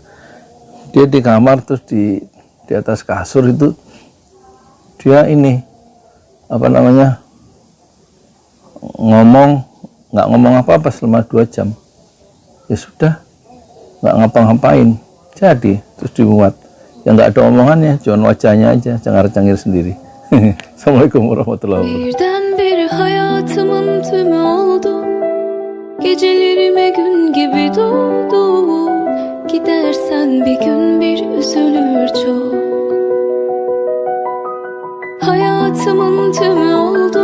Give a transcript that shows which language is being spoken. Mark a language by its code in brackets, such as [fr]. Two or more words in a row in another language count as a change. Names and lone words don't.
[id] Dia di kamar terus di atas kasur itu dia ini nggak ngomong apa-apa selama 2 jam, ya sudah, nggak ngapa-ngapain, jadi terus dimuat. Yang nggak ada omongannya, cuma wajahnya aja, cengar-cengir sendiri. [ar] السلام عليكم ورحمة الله وبركاته. [tr] Birdenbire hayatımın tümü oldu. Gecelerime gün gibi doğdu. Gidersen bir gün bir üzülür çok. Hayatımın tümü oldu.